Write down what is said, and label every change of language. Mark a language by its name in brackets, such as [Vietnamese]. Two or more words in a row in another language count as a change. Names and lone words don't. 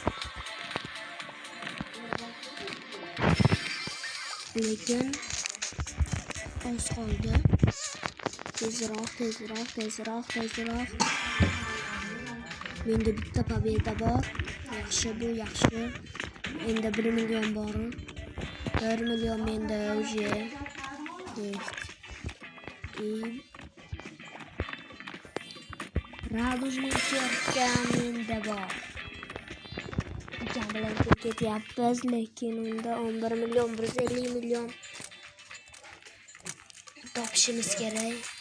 [Uzbek] Lekin az qoldi. Tezroq. Menda bitta pobeda bor. Yaxshi. Endi 1 million bor. 1 million menda [Russian] уже есть. И радужный черка [Uzbek] menda bor. Ukam bilan ketyapmiz, lekin unda 11 million, 150 million topishimiz kerak.